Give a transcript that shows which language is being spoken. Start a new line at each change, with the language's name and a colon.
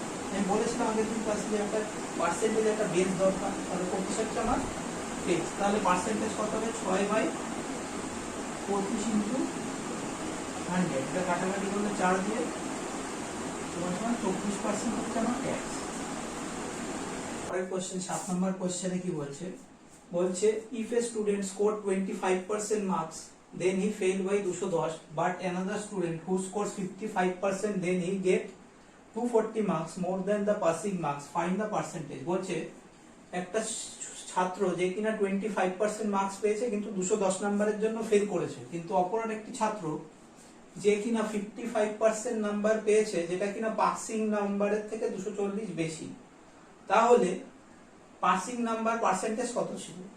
Bangla: আমি বলেছিলাম আগের দিন ক্লাসে যে একটা পার্সেন্টেজ একটা বেস দরকার, তাহলে 25 হচ্ছে আমার বেস। তাহলে পার্সেন্টেজ কত হবে? 6/25 ইন্টু 100। এটা কাটাকাটি করলে 4 দিয়ে সমান 24% হচ্ছে আমার ট্যাক্স। পরের কোশ্চেন 7 নম্বর কোশ্চেনে কি বলছে?
English: if a student scored 25% marks then he failed by 210, but another student who scores 55% then he get 240 marks more than the passing marks, find the percentage।
Bangla: বলছে একটা ছাত্র যে কিনা 25% মার্কস পেয়েছে কিন্তু 210 নম্বরের জন্য ফেল করেছে, কিন্তু অপর একটি ছাত্র যে কিনা 55% নাম্বার পেয়েছে, যেটা কিনা পাসিং নাম্বারের থেকে 240 বেশি, তাহলে পাসিং নাম্বার পার্সেন্টেজ কত ছিল?